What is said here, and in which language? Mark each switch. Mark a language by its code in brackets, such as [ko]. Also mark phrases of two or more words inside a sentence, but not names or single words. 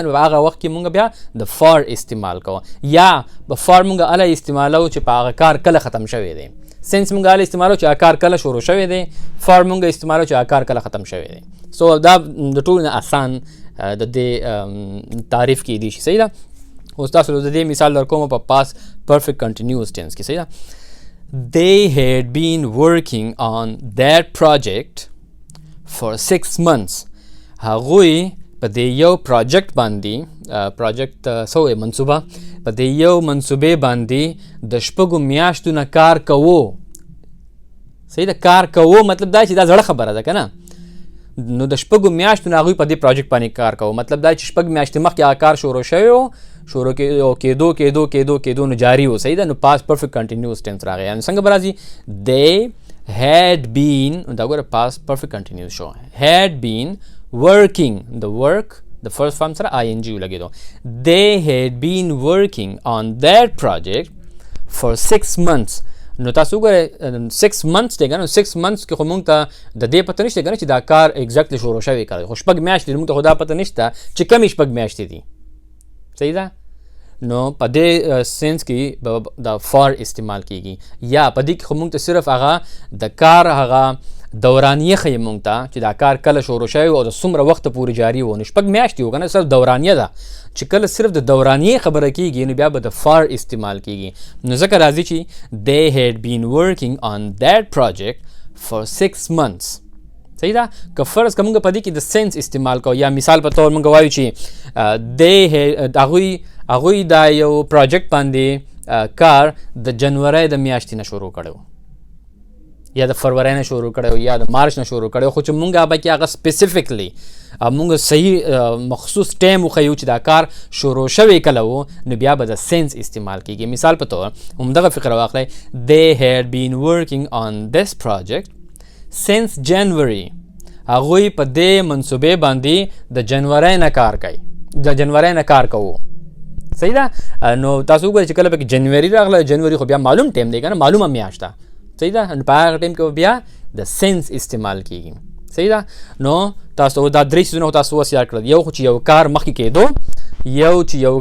[ps] نو هغه وخت کې مونږ بیا د فار استعمال کوو، یا به فار مونږ هله استعمالوو چې په هغه کار کله ختم شوی دی. سینس مونږ هله استعمالوو چې هغه کار کله شروع شوی دی، فار مونږ استعمالوو چې هغه کار کله ختم شوی دی. سو دا د ټولو نه اسان د دې تعریف کېدی شي، صحیح ده. اوس تاسو د دې مثال در کوم په [en] past perfect continuous tense [ps] کې، صحیح ده. [en] They had been working on that project for 6 months. [ps] هغوی په دې یو پروجیکټ باندې، پروجیکټ څه وایي منصوبه، په دې یو منصوبې باندې د 6 میاشتو نه کار کوو، صحیح ده. کار کوو مطلب دا چې دا زړه خبره ده که نه. نو د 6 میاشتو نه هغوی په دې پروجیکټ باندې کار کوو، مطلب دا چې 6 میاشتې مخکې هغه کار شروع شوی و، شروع کېدو نو جاري و، صحیح ده. نو [en] past perfect continuous tense [ps] راغی. یعنې څنګه به راځي [en] they had been، [ps] دا ګوره [en] past perfect continuous [ps] شو، [en] had been working، the work the first form سره ing لګېدو. They had been working on that project for 6 months. [ps] نو تاسو وګورئ 6 months دی کنه 6 months کې خو مونږ ته د دې پته نشته کنه چې دا کار ایگزیکټلی شروع شوی کار خو شپږ میاشتې مونږ ته خو دا پته نشته چې کمې شپږ میاشتې دي صحیح ده نو په دې سینس کې د فار استعمال کیږي یا په دې کې خو مونږ ته صرف هغه د کار هغه دورانیه ښیي مونږ ته چې دا کار کله شروع شوی او د څومره وخته پورې جاري و نو شپږ میاشتې و که نه صرف دورانیه ده چې کله صرف د دورانیې خبره کیږي نو بیا به د فار استعمال کیږي نو ځکه راځي چې [en] they had been working on that project for 6 months [ps] صحیح ده که فرض که مونږ په دې کې د سینس استعمال کوو یا مثال په طور مونږ وایو چې هغوی دا یو پروجیکټ باندې کار د جنورۍ د میاشتې نه شروع کړی یا د فروری نه شروع کړی یا د مارچ نه شروع کړی خو چې مونږ به کې هغه سپیسیفیکلی مونږ صحیح مخصوص ټایم وښیو چې دا کار شروع شوی کله و نو بیا به د سینس استعمال کیږي مثال په طور همدغه فقره واخلئ they [en] had been working on this project since January [ps] هغوی په دې منصوبې باندې د جنورۍ نه کار کوي د جنورۍ نه کار کوو صحیح ده نو تاسو وګورئ چې کله پکې جنوري راغله جنوري خو بیا معلوم ټایم دی که نه معلومه میاشت ده صحیح ده نو په هغه ټایم کې بیا د سینس استعمال کیږي صحیح ده نو تاسو دا درې څیزونه تاسو اوس یاد کړل یو خو چې یو کار مخکې کېدو یو چې یو